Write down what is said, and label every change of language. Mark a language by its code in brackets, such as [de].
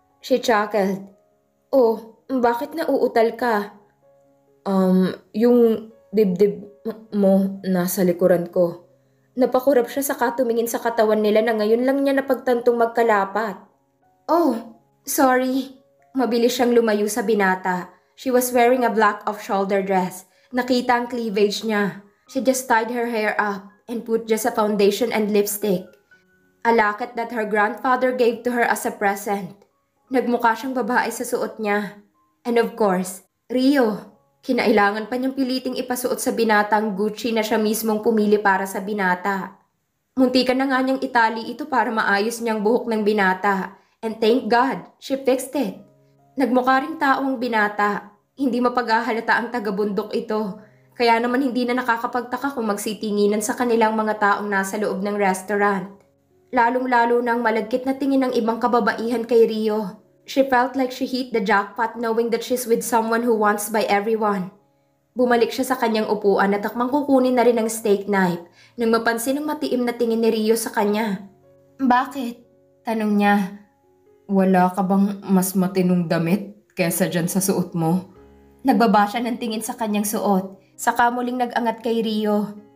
[en] She chuckled. [tl] Oh, bakit nauutal ka? Yung dibdib mo nasa likuran ko. Napakurap siya saka tumingin sa katawan nila na ngayon lang niya napagtantong magkalapat. [en] Oh, sorry. [tl] Mabilis siyang lumayo sa binata. [en] She was wearing a black off-shoulder dress. [tl] Nakita ang cleavage niya. [en] She just tied her hair up and put just a foundation and lipstick. A locket that her grandfather gave to her as a present. [tl] Nagmukha siyang babae sa suot niya. [en] And of course, Rio. [tl] Kinailangan pa niyang piliting ipasuot sa binatang Gucci na siya mismong pumili para sa binata. Muntikan na nga niyang itali ito para maayos niyang buhok ng binata. [en] And thank God, she fixed it. [tl] Nagmukha ring tao ang binata. Hindi mapaghahalata ang taga-bundok ito. Kaya naman hindi na nakakapagtaka kung magsitinginan sa kanilang mga taong nasa loob ng restaurant. Lalong-lalo na ang malagkit na tingin ng ibang kababaihan kay Rio. [en] She felt like she hit the jackpot knowing that she's with someone who wants by everyone. [tl] Bumalik siya sa kanyang upuan at takmang kukunin na rin ang steak knife nang mapansin ang matiim na tingin ni Rio sa kanya. Bakit? Tanong niya. Wala ka bang mas matinong damit kesa dyan sa suot mo? Nagbaba siya ng tingin sa kanyang suot. Saka muling nag-angat kay Rio.